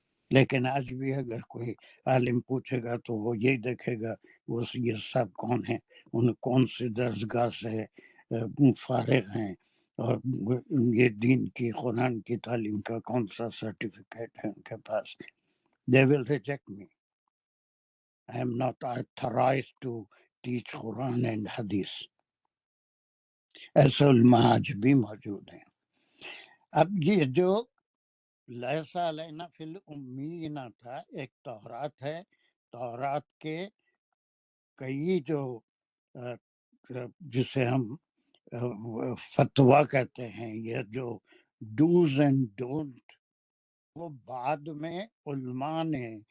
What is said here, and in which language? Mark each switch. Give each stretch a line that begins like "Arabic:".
Urdu: لیکن آج بھی اگر کوئی عالم پوچھے گا تو وہ یہی دیکھے گا وہ یہ سب کون ہیں، ان کون سی درسگاہ سے فارغ ہیں، اور یہ دین کی قرآن کی تعلیم کا کون سا سرٹیفکیٹ ہے ان کے پاس۔
English: They will reject me. I am not authorized to teach Quran and Hadith.
Urdu: ایسے علماء آج بھی موجود ہیں۔ اب یہ جو لیسا علینا فی الامیین تھا، ایک تورات ہے، تورات کے کئی جو جسے ہم فتویٰ کہتے ہیں، یہ جو ڈوز اینڈ ڈونٹ، وہ بعد میں علماء نے